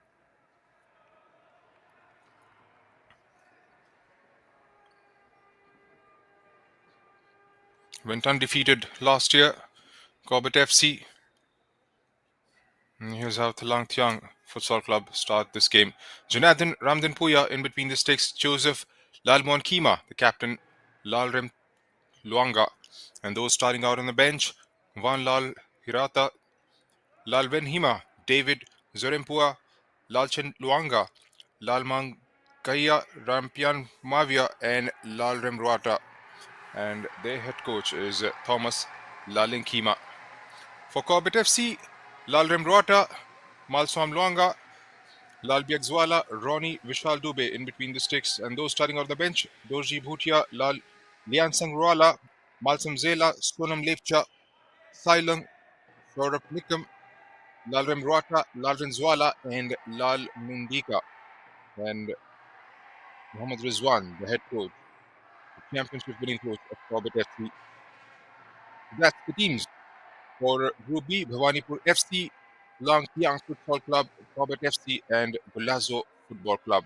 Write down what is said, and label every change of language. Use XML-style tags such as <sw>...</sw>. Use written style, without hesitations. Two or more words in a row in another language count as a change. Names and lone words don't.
<en>Went undefeated last year, CORBETT FC. And here's how THLANGTIANG Futsal Club start this game. Janathan Ramdanpuya in between the sticks. Joseph Lalmoan Kima, the captain. Lalrem Luanga. And those starting out on the bench: Van Lal Hirata, Lalven Hima, David Zorempua, Lalchen Luanga, Lalmang Kaya Rampian Mavia, and Lalrem Ruata. And their head coach is Thomas Laling Kima. For CORBETT FC, Lalrem Ruata, Malswam Luanga, Lal Biagzwala, Ronnie Vishal Dubey in between the sticks, and those starting on the bench: Dorji Bhutia, Lal Liansang Ruala, Malsam Zela, Sonam Lepcha, Sailang, Saurabh Nikam, Lalrem Ruata, Lalren Zwala, and Lal Mundika. And Mohammad Rizwan, the head coach, the championship winning coach of CORBETT FC. That's the teams for Group B: Bhawanipur FC, THLANGTIANG Futsal Club, CORBETT FC, and Golazo Football Club.</en>